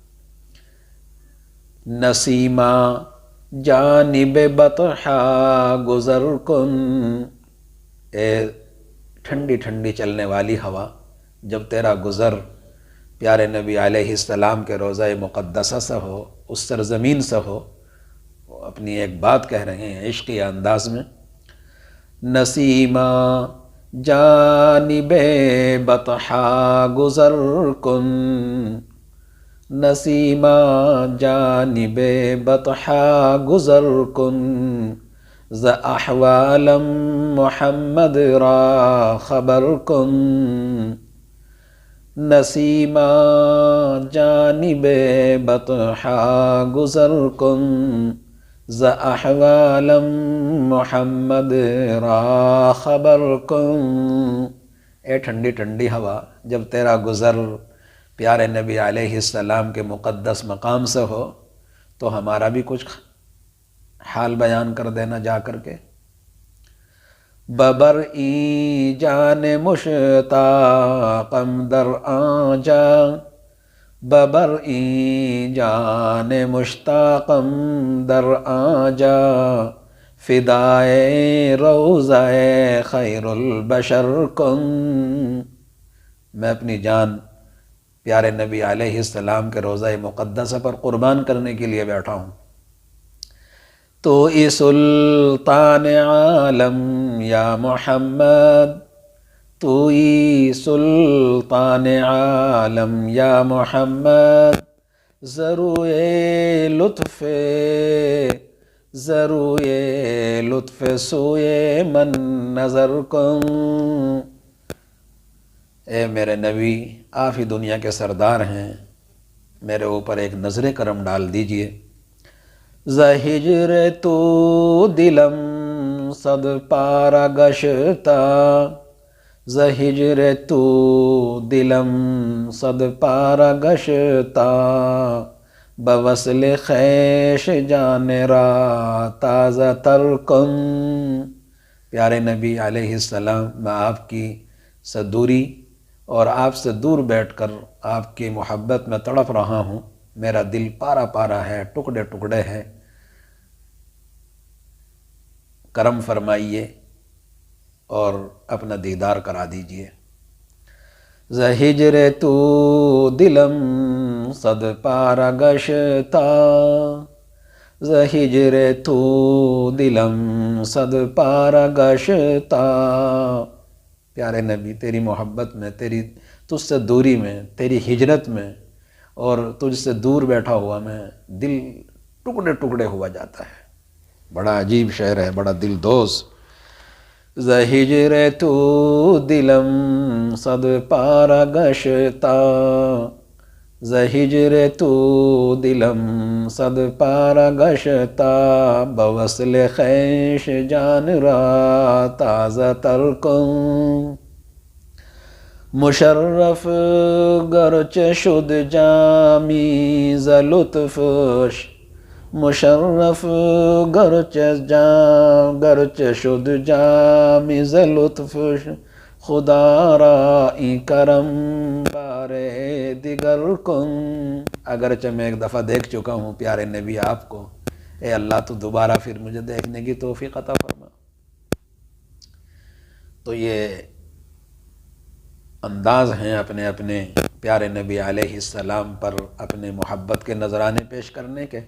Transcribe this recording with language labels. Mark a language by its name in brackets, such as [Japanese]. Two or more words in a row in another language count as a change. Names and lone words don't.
[Persian] نسیمہ جانب بطحا گزر کن، [Urdu] اے ٹھنڈی ٹھنڈی چلنے والی ہوا، جب تیرا گزر پیارے نبی علیہ السلام کے روضہ مقدسہ سے ہو، اس سرزمین سے ہو، وہ اپنی ایک بات کہہ رہے ہیں عشقی انداز میں۔ [Persian] نسیمہ جانب بطحا گزر کن، نسیمہ جانب بطحا گزر کن، ز احوالم محمد را خبر کن، نسیمہ جانب بطحا گزر کن، ز احوالم محمد را خبر کن۔ [Urdu] اے ٹھنڈی ٹھنڈی ہوا، جب تیرا گزر پیارے نبی علیہ السلام کے مقدس مقام سے ہو تو ہمارا بھی کچھ حال بیان کر دینا جا کر کے۔ [Persian] ببرئی جان مشتاقم در آنجا، ببرئی جان مشتاقم در آنجا، فدائے روضہ خیر البشر کن۔ [Urdu] میں اپنی جان پیارے نبی علیہ السلام کے روضہ مقدسہ پر قربان کرنے کے لیے بیٹھا ہوں۔ [Persian] تو ای سلطان عالم یا محمد، تو ای سلطان عالم یا محمد، ضروئے لطف سوئے من نظر کن۔ [Urdu] اے میرے نبی، آپ ہی دنیا کے سردار ہیں، میرے اوپر ایک نظر کرم ڈال دیجئے۔ [Persian] ز ہجر تو دلم صد پارا گشتا، ز ہجر تو دلم صد پارا گشتا، بوصل خیش جان را تازہ تر کن۔ [Urdu] پیارے نبی علیہ السلام، میں آپ کی سے دوری اور آپ سے دور بیٹھ کر آپ کی محبت میں تڑپ رہا ہوں، میرا دل پارا پارا ہے، ٹکڑے ٹکڑے ہے، کرم فرمائیے اور اپنا دیدار کرا دیجئے۔ [Persian] ز ہجر تو دلم صد پارا گشتا، ز ہجر تو دلم صد پارا گشتا۔ [Urdu] پیارے نبی، تیری محبت میں، تجھ سے دوری میں، تیری ہجرت میں اور تجھ سے دور بیٹھا ہوا میں دل ٹکڑے ٹکڑے ہوا جاتا ہے۔ بڑا عجیب شعر ہے، بڑا دل دوز۔ [Persian] ز ہجر تو دلم صد پارا گشتا، ز ہجر تو دلم صد پارا گشتا، بوصل خیش جان را تازہ تر کن۔ مشرف گرچہ شد جامی ز لطفش، مشرف گرچہ شد جامی ز لطفش، خدا را ای کرم بارے دیگر کن۔ [Urdu] اگرچہ میں ایک دفعہ دیکھ چکا ہوں پیارے نبی آپ کو، اے اللہ تو دوبارہ پھر مجھے دیکھنے کی توفیق عطا فرما۔ تو یہ انداز ہیں اپنے اپنے پیارے نبی علیہ السلام پر اپنے محبت کے نذرانے پیش کرنے کے۔